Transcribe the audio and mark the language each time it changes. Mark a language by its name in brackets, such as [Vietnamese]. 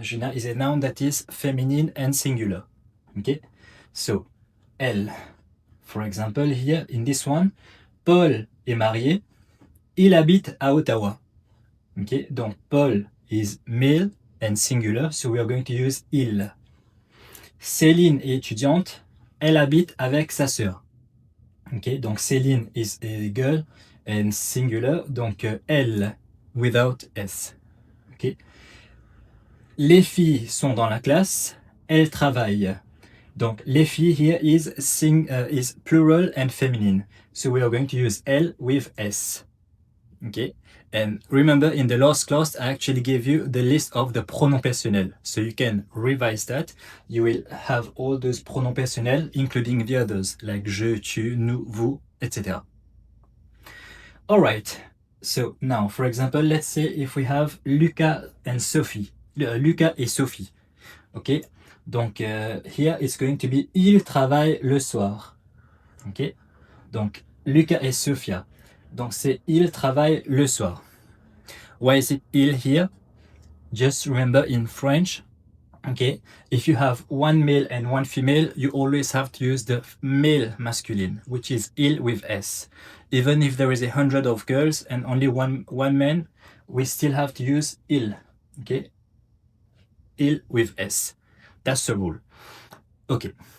[English] Gina is a noun that is feminine and singular. Okay, so elle. For example, here in this one, [French] Paul est marié. Il habite à Ottawa. [English] Okay, donc Paul is male and singular, so we are going to use il. [French] Céline est étudiante. Elle habite avec sa sœur. [English] Okay, donc Céline is a girl and singular, donc elle without s. Okay. [French] Les filles sont dans la classe. Elles travaillent. Donc les filles [English] here is plural and feminine. So we are going to use L with S. Okay. And remember, in the last class, I actually gave you the list of the pronoms personnels. So you can revise that. You will have all those pronoms personnels, including the others, like je, tu, nous, vous, etc. All right. So now, for example, let's say if we have Luca and Sophie. Luca et Sophie. Okay. Donc, here it's going to be [French] il travaille le soir. [English] Ok. [French] Donc, Luca et Sophia. Donc, c'est il travaille le soir. [English] Why is it il here? Just remember in French, okay, if you have one male and one female, you always have to use the male masculine, which is il with S. Even if there is 100 of girls and only one man, we still have to use il, okay? Il with S. That's the rule. Okay.